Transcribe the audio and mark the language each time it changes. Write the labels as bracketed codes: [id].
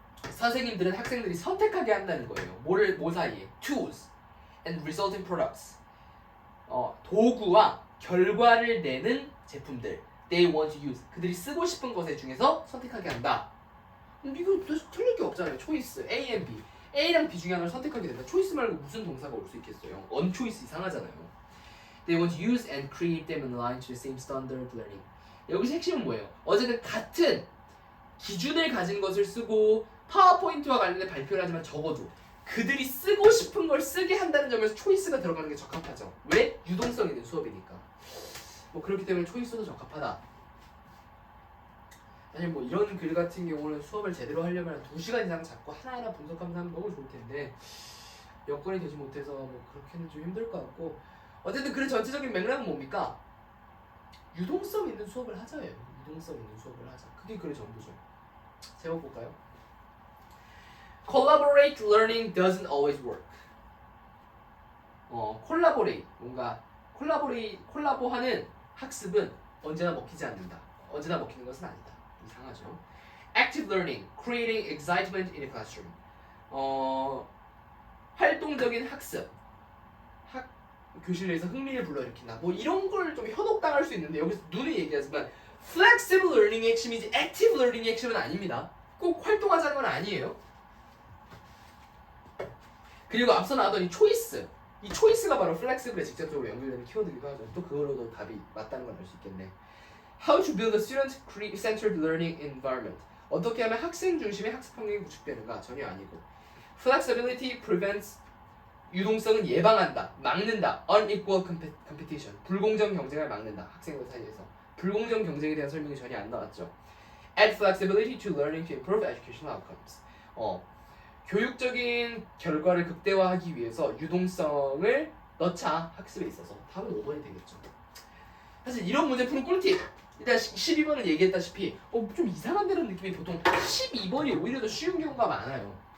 [ko] 선생님들은 학생들이 선택하게 한다는 거예요. 뭐 사이에? [en] Tools and resulting products. [ko] 도구와 결과를 내는 제품들. [en] They want to use. [ko] 그들이 쓰고 싶은 것에 중에서 선택하게 한다. 이거 틀릴 게 없잖아요. 초이스 A and B. A랑 B 중에 하나를 선택하게 된다. 초이스 말고 무슨 동사가 올 수 있겠어요? 언초이스 이상하잖아요. [en] They want to use and create them in line to the same standard learning. [ko] 여기서 핵심은 뭐예요? 어쨌든 같은 기준을 가진 것을 쓰고 파워포인트와 관련된 발표를 하지만 적어도 그들이 쓰고 싶은 걸 쓰게 한다는 점에서 초이스가 들어가는 게 적합하죠. 왜? 유동성 있는 수업이니까. 그렇기 때문에 초이스도 적합하다. 사실 이런 글 같은 경우는 수업을 제대로 하려면 2시간 이상 잡고 하나하나 분석하면서 하면 너무 좋을 텐데 여건이 되지 못해서 그렇게는 좀 힘들 것 같고, 어쨌든 그 전체적인 맥락은 뭡니까? 유동성 있는 수업을 하자예요. 유동성 있는 수업을 하자. 그게 글의 전부죠. 제목 볼까요? [en] Collaborate learning doesn't always work. [ko] collaborate, 뭔가 콜라보하는 학습은 언제나 먹히지 않는다. 언제나 먹히는 것은 아니다. 이상하죠. [en] Active learning, creating excitement in the classroom. [ko] 활동적인 학습, 교실 내에서 흥미를 불러일으킨다. 이런 걸 좀 현혹당할 수 있는데 여기서 눈이 얘기하지만 flexible learning의 핵심이지 active learning의 핵심은 아닙니다. 꼭 활동하자는 건 아니에요. 그리고 앞서 나왔던 이 초이스, 이 초이스가 바로 플렉시블에 직접적으로 연결되는 키워드이기도 하죠. 또 그걸로도 답이 맞다는 걸 알 수 있겠네. [en] How to build a student-centered learning environment. [ko] 어떻게 하면 학생 중심의 학습 환경이 구축되는가? 전혀 아니고. [en] Flexibility prevents, [ko] 유동성은 예방한다, 막는다. [en] Unequal competition, [ko] 불공정 경쟁을 막는다. 학생들 사이에서. 불공정 경쟁에 대한 설명이 전혀 안 나왔죠. [en] Add flexibility to learning to improve educational outcomes. [ko] 교육적인 결과를 극대화하기 위해서 유동성을 넣자. 학습에 있어서. 답은 5번이 되겠죠. 사실 이런 문제 푸는 꿀팁, 일단 12번은 얘기했다시피 좀 이상한데라는 느낌이 보통 12번이 오히려 더 쉬운 경우가 많아요.